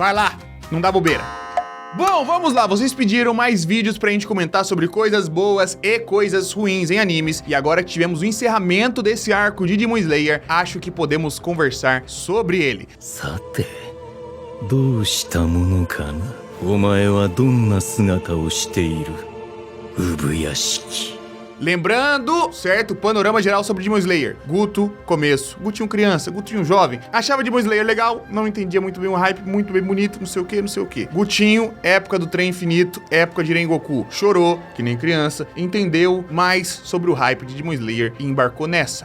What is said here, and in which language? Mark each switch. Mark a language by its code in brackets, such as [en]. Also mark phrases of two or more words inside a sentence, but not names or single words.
[pt] Vai lá, não dá bobeira. Bom, vamos lá, vocês pediram mais vídeos pra gente comentar sobre coisas boas e coisas ruins em animes, e agora que tivemos o encerramento desse arco de Demon Slayer, acho que podemos conversar sobre ele. [ja] さて、どうしたものかな? お前はどんな姿をしている? Ubuyashiki. [pt] Lembrando, certo, panorama geral sobre Demon Slayer. Guto, começo. Gutinho criança, Gutinho jovem. Achava Demon Slayer legal, não entendia muito bem o hype, muito bem bonito, não sei o que, não sei o que. Gutinho, época do trem infinito, época de Rengoku. Chorou, que nem criança, entendeu mais sobre o hype de Demon Slayer e embarcou nessa.